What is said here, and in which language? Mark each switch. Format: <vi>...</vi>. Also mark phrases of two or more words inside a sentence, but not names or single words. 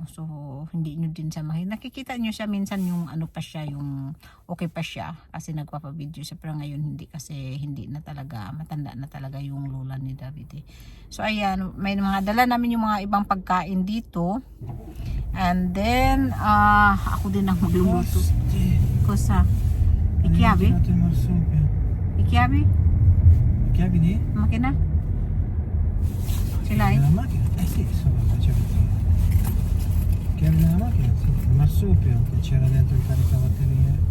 <tl>So hindi niyo din siya nakikita niyo siya minsan yung pa siya, yung okay pa siya kasi nagpapa-video siya, pero ngayon hindi kasi hindi na talaga, matanda na talaga yung lula ni Davide. So ayan, may mga dala namin yung mga ibang pagkain dito. And then ako din ang magluluto.</tl> <it>Cosa? Ichiavi? Ichiavi? Chiavi di? Makina? Ce l'hai? Nella macchina? Sì, insomma, facevo. Chiavi nella macchina? Sì, il marsupio che c'era dentro il caricabatteria.</it>